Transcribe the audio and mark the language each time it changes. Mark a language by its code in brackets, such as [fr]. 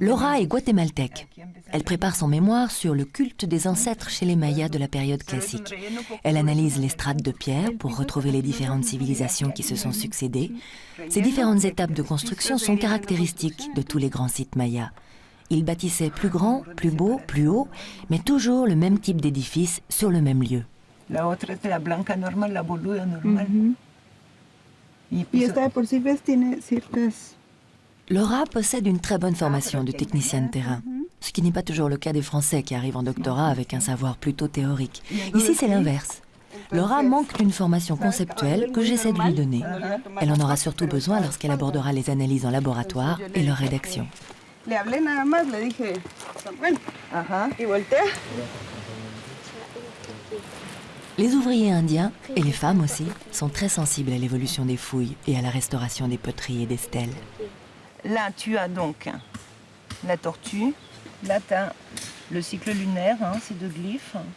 [fr] Laura est guatémaltèque. Elle prépare son mémoire sur le culte des ancêtres chez les Mayas de la période classique. Elle analyse les strates de pierre pour retrouver les différentes civilisations qui se sont succédées. Ces différentes étapes de construction sont caractéristiques de tous les grands sites mayas. Ils bâtissaient plus grand, plus beau, plus haut, mais toujours le même type d'édifice sur le même lieu. [es] La otra es la blanca normal, la boluda normal. Y esta de por sí ves tiene ciertas... [fr] Laura possède une très bonne formation de technicien de terrain, ce qui n'est pas toujours le cas des Français qui arrivent en doctorat avec un savoir plutôt théorique. Ici, c'est l'inverse. Laura manque d'une formation conceptuelle que j'essaie de lui donner. Elle en aura surtout besoin lorsqu'elle abordera les analyses en laboratoire et leur rédaction. [es] Le hablé nada más, le dije, bueno, Ajá. y voltea. [fr] Les ouvriers indiens, et les femmes aussi, sont très sensibles à l'évolution des fouilles et à la restauration des poteries et des stèles. Là, tu as donc la tortue. Là, tu as le cycle lunaire, ces deux glyphes.